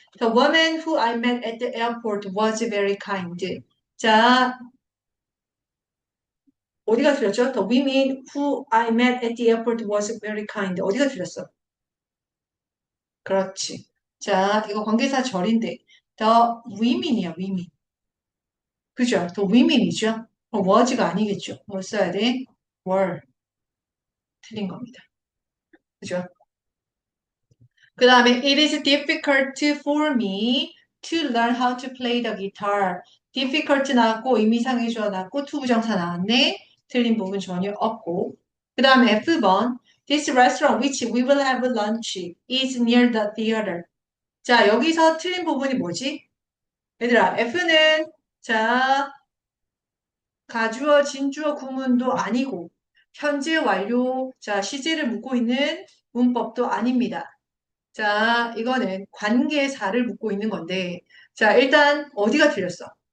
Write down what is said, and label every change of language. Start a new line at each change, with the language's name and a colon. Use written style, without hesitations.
English: The woman who I met at the airport was very kind.
Korean: 자, 어디가 틀렸죠?
English: The women who I met at the airport was very kind.
Korean: 어디가 틀렸어? 그렇지. 자, 이거 관계사 절인데
English: the women
Korean: 이야, women. 그죠?
English: the women
Korean: 이죠? was가 아니겠죠? 뭐 써야 돼? were. 틀린 겁니다. 그죠? 그 다음에
English: it is difficult for me to learn how to play the guitar.
Korean: difficult 나왔고 의미상의 주어 나왔고 to 부정사 나왔네. 틀린 부분 전혀 없고. 그 다음에 F번
English: This restaurant which we will have lunch is near the theater.
Korean: 자, 여기서 틀린 부분이 뭐지? 얘들아, F는 자, 가주어, 진주어 구문도 아니고 현재 완료, 자, 시제를 묻고 있는 문법도 아닙니다. 자, 이거는 관계사를 묻고 있는 건데, 자, 일단 어디가 틀렸어?